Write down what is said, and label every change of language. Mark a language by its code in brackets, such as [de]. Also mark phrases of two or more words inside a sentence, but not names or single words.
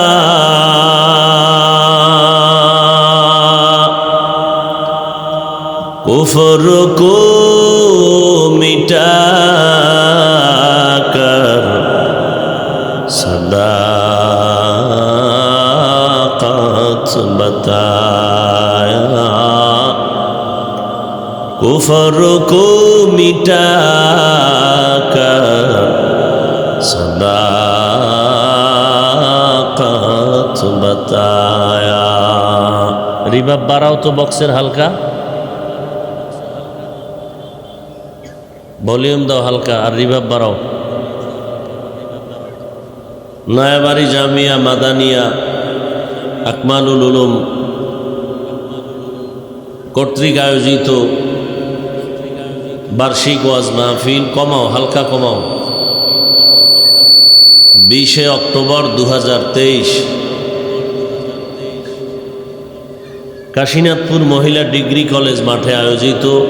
[ur] کفر کو مٹا کر صداقت بتایا، کفر کو مٹا کر صداقت بتایا۔ [bn] রিভাব বাড়াও তো বক্সের হালকা, ভলিউম দাও হালকা, আর রিভাব বাড়াও। নয়াবাড়ি জামিয়া মাদানিয়া আকমালুল উলুম কর্তৃক আয়োজিত বার্ষিক ওয়াজ মাহফিল, কমাও হালকা কমাও, 20 অক্টোবর 2023 কাশীনাথপুর মহিলা ডিগ্রি কলেজ মাঠে আয়োজিত